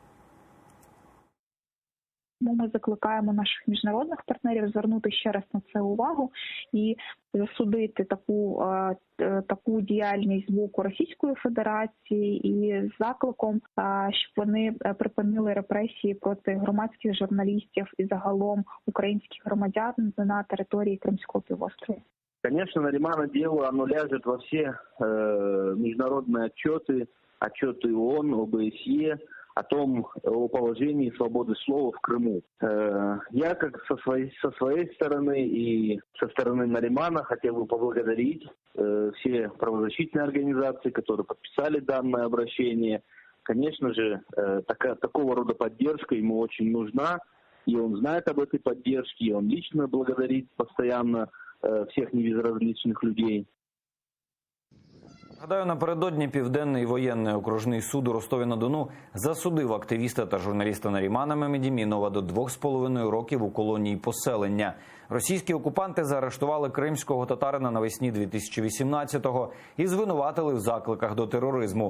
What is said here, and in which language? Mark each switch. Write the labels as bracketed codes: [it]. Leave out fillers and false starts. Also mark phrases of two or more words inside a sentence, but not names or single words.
[uk] Ми закликаємо наших міжнародних партнерів звернути ще раз на це увагу і засудити таку діяльність з боку Російської Федерації і з закликом, щоб вони припинили репресії проти громадських журналістів і загалом українських громадян на території Кримського півострова. [ru] Конечно, Наримана дело, оно ляжет во все международные отчеты ООН, ОБСЕ, о положении свободы слова в Крыму. Я, как со своей стороны и со стороны Наримана, хотел бы поблагодарить все правозащитные организации, которые подписали данное обращение. Конечно же, такого рода поддержка ему очень нужна, и он знает об этой поддержке, и он лично благодарит постоянно всех небезразличных людей. [uk] Гадаю, напередодні Південний воєнний окружний суд у Ростові-на-Дону засудив активіста та журналіста Нарімана Мемедімінова до 2,5 років у колонії поселення. Російські окупанти заарештували кримського татарина навесні 2018-го і звинуватили в закликах до тероризму.